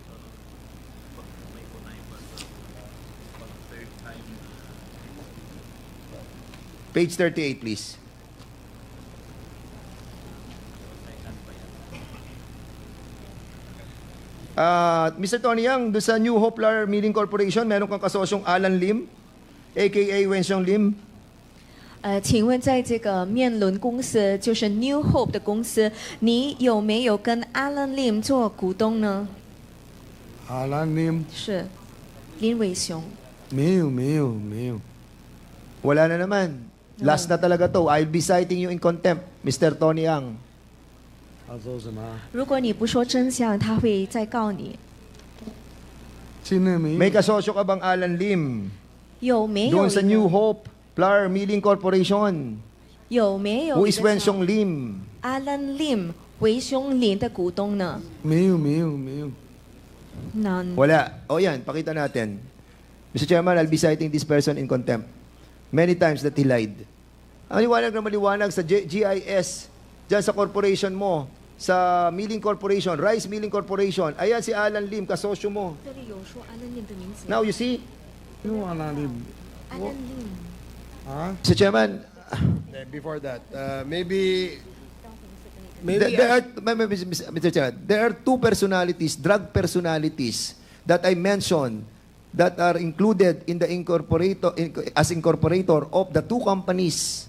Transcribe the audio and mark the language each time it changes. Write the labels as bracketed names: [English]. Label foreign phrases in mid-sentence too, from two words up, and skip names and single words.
[English] Page 38, please. [Filipino] Mr. Tony Yang, doon sa New Hope Flour Milling Corporation, meron kang kasosyong Alan Lim, a.k.a. Wenxiong Lim. [Chinese] 请问在这个面轮公司，就是 New Hope 的公司，你有没有跟 Alan Lim 做股东呢？ Alan Lim 是林伟雄。没有。 [Filipino] Wala na naman. Last na talaga to. [English] I'll be citing you in contempt, Mr. Tony Yang. [Chinese] 他说什么？如果你不说真相，他会再告你。 [Filipino] May kasosyo ka bang Alan Lim? [Chinese] 有没有 [Filipino] Doon sa [Chinese] 一个 [Filipino] New Hope Flour Milling Corporation. [Chinese] 有没有 [English] Who [Chinese] 一 [English] is [Chinese] 个 [English] Wen [Chinese] 叫 [English] Xiong Lim? [Chinese] Alan Lim 韦雄林的股东呢？没有。 [English] None. [Filipino] Wala. O yan, pakita natin. [English] Mr. Chairman, I'll be citing this person in contempt. Many times that he lied. [Filipino] Ang liwanag na maliwanag sa GIS, dyan sa corporation mo, sa Milling Corporation, Rice Milling Corporation, ayan si Alan Lim, kasosyo mo. [Chinese] 这里有说 Alan Lim 的名字。 [English] Now you see? Alan Lim. Mr. Chairman, Before that, maybe Mr. Chairman, there are two personalities, drug personalities, that I mentioned that are included in the as incorporator of the two companies.